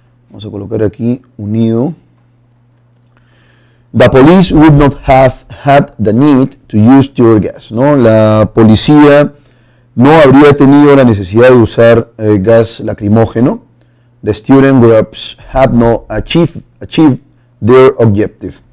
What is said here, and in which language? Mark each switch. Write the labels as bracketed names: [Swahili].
[Spanish] Vamos a colocar aquí unido. [English] The police would not have had the need to use tear gas, ¿no? [Spanish] La policía no habría tenido la necesidad de usar gas lacrimógeno. [English] The student groups had not achieved their objective.